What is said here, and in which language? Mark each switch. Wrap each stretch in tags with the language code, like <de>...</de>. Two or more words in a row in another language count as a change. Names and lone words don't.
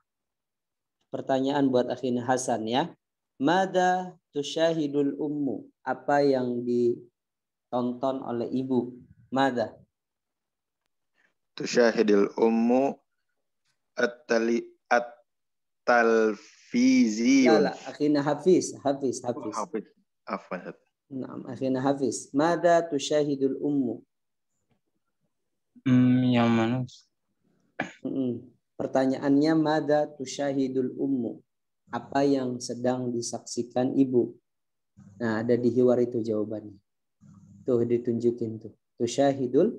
<id>Pertanyaan buat akhina Hasan ya.</id> <ar>ماذا تشاهد الأم?</ar> <id>Apa yang ditonton oleh ibu?</id> <ar>ماذا? تشاهد الأم التلفزيون. لا، أخينا حافظ. Hafiz. نعم، أخينا حافظ. ماذا تشاهد الأم?</ar> <id>Yang mana? Pertanyaannya</id> <ar>ماذا تشاهد الأم?</ar> <id>Apa yang sedang disaksikan ibu? Nah, ada di hiwar itu jawabannya. Tuh ditunjukin tuh. Tusyahidul</id>